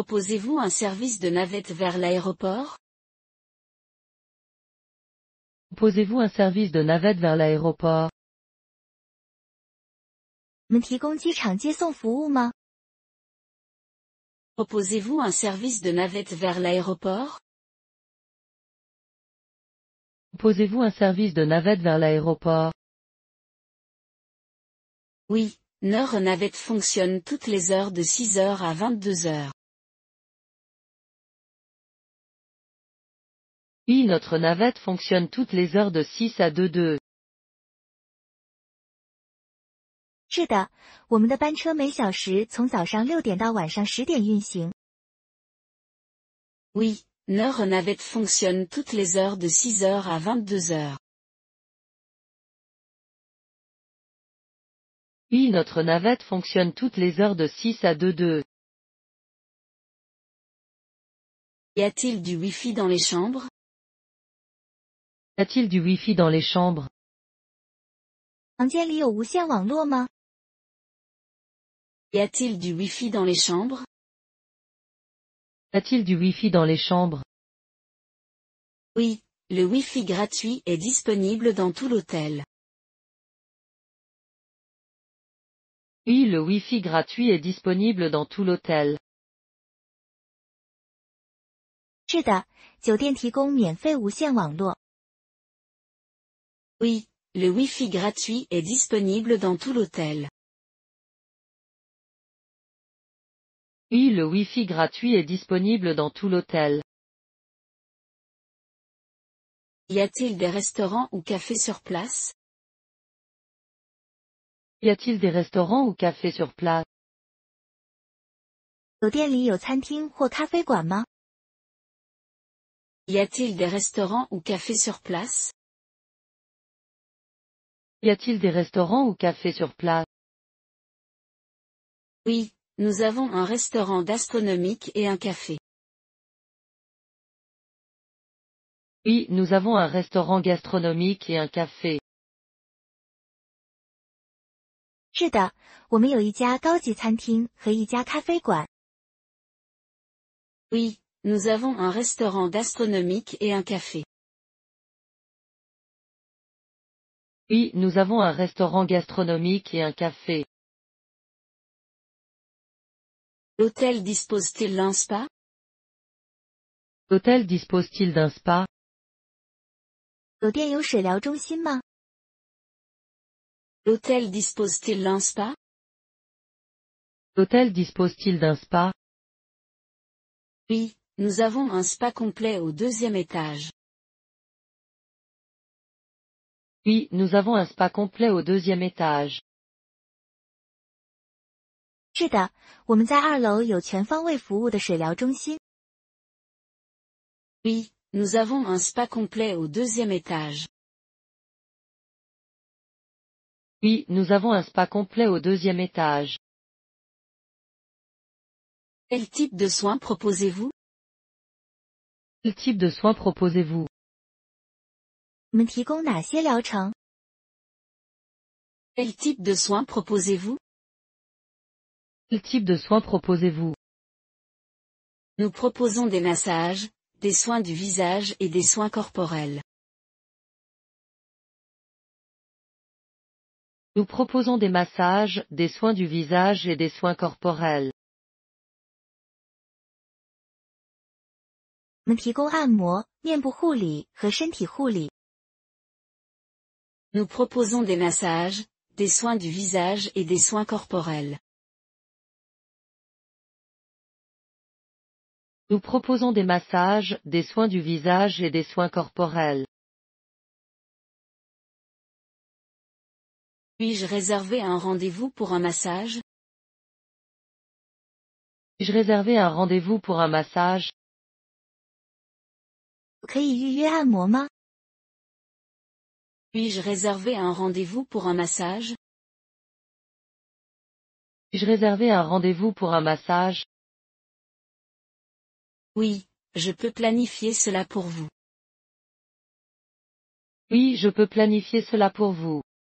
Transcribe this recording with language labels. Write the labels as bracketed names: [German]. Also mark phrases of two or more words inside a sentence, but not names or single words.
[French] Proposez-vous un service de navette vers l'aéroport? Proposez-vous un service de navette vers l'aéroport? [Chinese] 你们提供机场接送服务吗？ [French] Proposez-vous un service de navette vers l'aéroport? Proposez-vous un service de navette vers l'aéroport? Oui, notre navette fonctionne toutes les heures de 6 heures à 22 heures. Oui, notre navette fonctionne toutes les heures de 6 à 22. [Chinese] 是的，我们的班车每小时从早上6点到晚上10点运行。 [French] Oui, notre navette fonctionne toutes les heures de 6 heures à 22 heures. Oui, notre navette fonctionne toutes les heures de 6 à 22. Y a-t-il du Wi-Fi dans les chambres? Y a-t-il du Wi-Fi dans les chambres? [Chinese] 房间里有无线网络吗？ [French] Y a-t-il du Wi-Fi dans les chambres? Y a-t-il du Wi-Fi dans les chambres? Oui, le Wi-Fi gratuit est disponible dans tout l'hôtel. Oui, le Wi-Fi gratuit est disponible dans tout l'hôtel. [Chinese] 是的，酒店提供免费无线网络。 [French] Oui, le Wi-Fi gratuit est disponible dans tout l'hôtel. Oui, le Wi-Fi gratuit est disponible dans tout l'hôtel. Y a-t-il des restaurants ou cafés sur place? Y a-t-il des restaurants ou cafés sur place? [Chinese] 酒店里有餐厅或咖啡馆吗？ [French] Y a-t-il des restaurants ou cafés sur place? Y a-t-il des restaurants ou cafés sur place? Oui, nous avons un restaurant gastronomique et un café. Oui, nous avons un restaurant gastronomique et un café. [Chinese] 是的，我们有一家高级餐厅和一家咖啡馆。 [French] Oui, nous avons un restaurant gastronomique et un café. Oui, nous avons un restaurant gastronomique et un café. L'hôtel dispose-t-il d'un spa? L'hôtel dispose-t-il d'un spa? [Chinese] 酒店有水疗中心吗？ [French] L'hôtel dispose-t-il d'un spa? L'hôtel dispose-t-il d'un spa? Oui, nous avons un spa complet au 2e étage. Oui, nous avons un spa complet au 2e étage. [Chinese] 是的，我们在2楼有全方位服务的水疗中心。 [French] Oui, nous avons un spa complet au 2e étage. Oui, nous avons un spa complet au 2e étage. Quel type de soins proposez-vous? Quel type de soins proposez-vous? [Chinese] 你们提供哪些疗程？ [French] Quel type de soins proposez-vous? Quel type de soins proposez-vous? Nous proposons des massages, des soins du visage et des soins corporels. Nous proposons des massages, des soins du visage et des soins corporels. [Chinese] 我们提供按摩、面部护理和身体护理。 [French] Nous proposons des massages, des soins du visage et des soins corporels. Nous proposons des massages, des soins du visage et des soins corporels. Puis-je réserver un rendez-vous pour un massage? Puis-je réserver un rendez-vous pour un massage? [Chinese] 可以预约按摩吗？ [French] Puis-je réserver un rendez-vous pour un massage? Puis-je réserver un rendez-vous pour un massage? Oui, je peux planifier cela pour vous. Oui, je peux planifier cela pour vous.